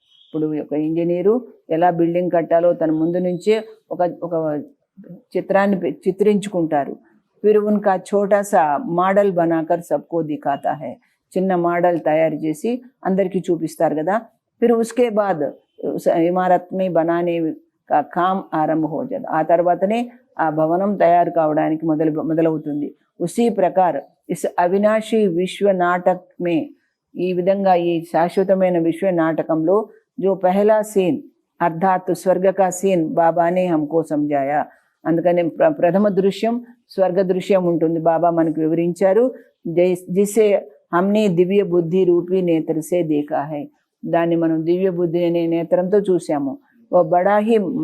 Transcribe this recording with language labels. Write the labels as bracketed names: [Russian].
[Telugu] ఇప్పుడు ఒక ఇంజనీరు ఎలా బిల్డింగ్ కట్టాలో తన ముందు నుంచే ఒక చిత్రాన్ని చిత్రించుకుంటారు. [Hindi] फिर उनका छोटा सा मॉडल बनाकर सबको दिखाता है, [Telugu] చిన్న మోడల్ తయారు చేసి అందరికీ చూపిస్తారు కదా. [Hindi] फिर उसके बाद उस इमारत में बनाने का काम आरंभ हो जाता, [Telugu] ఆ తర్వాతనే ఆ భవనం తయారు కావడానికి మొదలవుతుంది. [Hindi] उसी प्रकार इस अविनाशी विश्व नाटक में [Telugu] ఈ విధంగా ఈ శాశ్వతమైన విశ్వ నాటకంలో [Hindi] जो पहला सीन अर्थात स्वर्ग का सीन बाबा ने हमको समझाया [Telugu] అందుకని ప్రథమ దృశ్యం స్వర్గ దృశ్యం ఉంటుంది బాబా మనకు వివరించారు [Hindi] జిసే हमने దివ్య బుద్ధి రూపీ నేత్ర సే देखा है [Telugu] దాన్ని మనం దివ్య బుద్ధి అనే నేత్రంతో చూసాము [Hindi] ఓ బడా హి